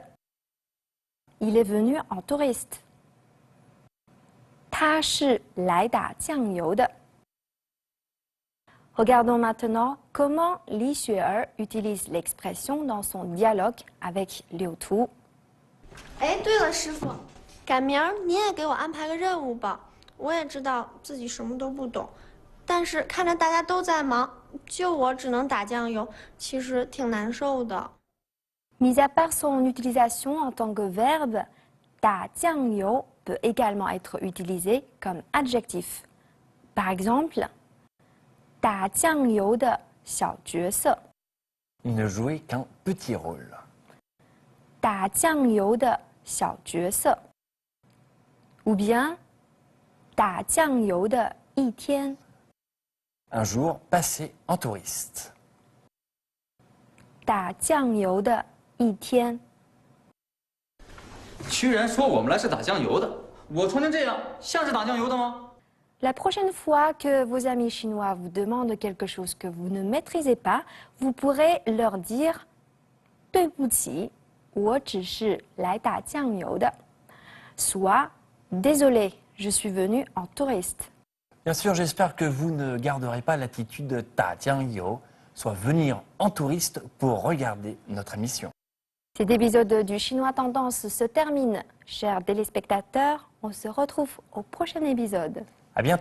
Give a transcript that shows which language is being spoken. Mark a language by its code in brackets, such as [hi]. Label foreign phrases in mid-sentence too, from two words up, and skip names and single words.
[fr] Il est venu en touriste. « [zh] 他是来打酱油的 ». [fr] Regardons maintenant comment Li Xuer utilise l'expression dans son dialogue avec Liu Tu. [zh] 哎，对了，师傅，赶明儿您也给我安排个任务吧。我也知道自己什么都不懂，但是看着大家都在忙，就我只能打酱油，其实挺难受的。 [fr] Mis à part son utilisation en tant que verbe, [zh] 打酱油 [fr] peut également être utilisé comme adjectif. Par exemple, [zh] 打酱油的小角色， [fr] Il ne jouait qu'un petit rôle. [zh] 打酱油的小角色 [fr] ou bien [zh] 打酱油的一天， [fr] Un jour passé en touriste. [zh] 打酱油的一天。居然说我们来是打酱油的，我穿成这样像是打酱油的吗？ [fr] La prochaine fois que vos amis chinois vous demandent quelque chose que vous ne maîtrisez pas, vous pourrez leur dire [zh] 对不起，我只是来打酱油的 [fr] soit désolé, je suis venu en touriste. Bien sûr, j'espère que vous ne garderez pas l'attitude de [zh] 打酱油, [fr] soit venir en touriste pour regarder notre émission. Cet épisode du Chinois Tendance se termine. Chers téléspectateurs, on se retrouve au prochain épisode.